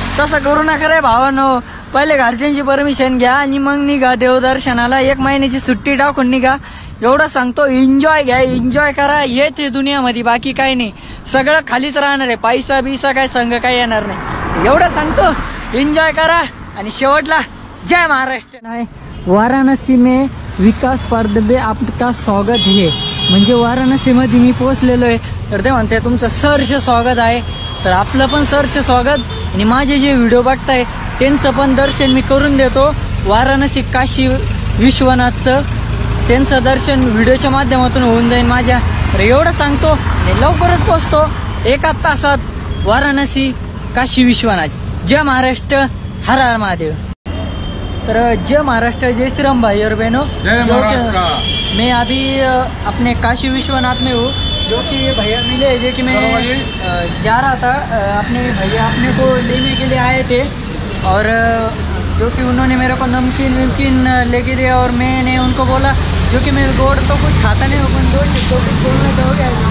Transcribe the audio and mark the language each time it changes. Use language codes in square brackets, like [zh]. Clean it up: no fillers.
[mr] तसं करू नका रे भावानो. पहिले घरच्यांची परमिशन घ्या आणि मग निघा देवदर्शनाला. 1 महिन्याची सुट्टी टाकून निघा. एवढं सांगतो, एन्जॉय घ्या, एन्जॉय करा. हेच आहे दुनियामध्ये, बाकी काही नाही. सगळं खालीच राहणार आहे. पैसा बिसा काय संघ काय येणार नाही. एवढं सांगतो, एन्जॉय करा. आणि शेवटला जय महाराष्ट्र. [hi] नाही, वाराणसी में विकास पारदबे आपका स्वागत है. [mr] म्हणजे वाराणसीमध्ये मी पोहोचलेलो आहे. तर ते म्हणते तुमचं सहर्ष स्वागत आहे. तर आपलं पण सहर्ष स्वागत. आणि माझे जे व्हिडिओ बघताय त्यांचं पण दर्शन मी करून देतो. वाराणसी काशी विश्वनाथचं त्यांचं दर्शन व्हिडिओच्या माध्यमातून होऊन जाईल माझ्या. तर एवढं सांगतो आणि लवकरच पोहोचतो 1 तासात वाराणसी काशी विश्वनाथ. जय महाराष्ट्र, हर हर महादेव. तर जय महाराष्ट्र, [hi] जय श्रीराम भाई और बहनों. मैं अभी अपने काशी विश्वनाथ में हूँ. जो कि भैया मिले, जो कि मैं जा रहा था. अपने भैया अपने को लेने के लिए आए थे और जो कि उन्होंने मेरे को नमकीन वमकीन लेके दिया और मैंने उनको बोला, जो कि मैं गोड़ तो कुछ खाता नहीं हूँ, दो कुछ बोलना चाहोगे?